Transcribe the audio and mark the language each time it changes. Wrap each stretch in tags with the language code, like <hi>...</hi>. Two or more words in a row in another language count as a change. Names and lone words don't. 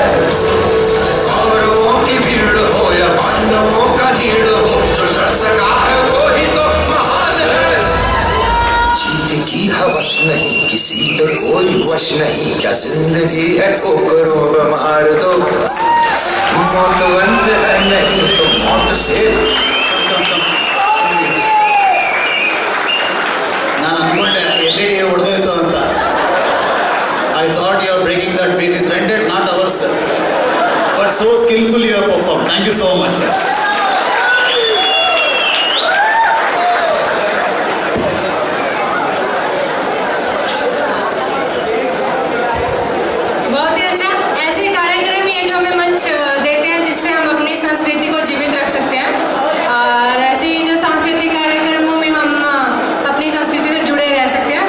<hi>कौरवों की भीड़ हो या पांडवों का नीड़ हो, जो लड़ सका है वो ही तो महान है। जीत की हवस नहीं, किसी पे कोई वश नहीं, क्या जिंदगी है ठोकरों मार दो। मौत अंत है नहीं तो मौत से</hi> <kn>ನಾನು ಅನ್ಕೊಂಡೆ LED ಹೊಡೆದೋಯ್ತು ಅಂತ.</kn> <en>I thought you are breaking that beat. Is rented, not ours. But so skillfully you have performed. Thank you so much.</en> <hi>बहुत ही अच्छा। ऐसे कार्यक्रम ही है जो हमें मंच देते हैं जिससे हम अपनी संस्कृति को जीवित रख सकते हैं, और ऐसे ही जो सांस्कृतिक कार्यक्रमों में हम अपनी संस्कृति से जुड़े रह सकते हैं।</hi>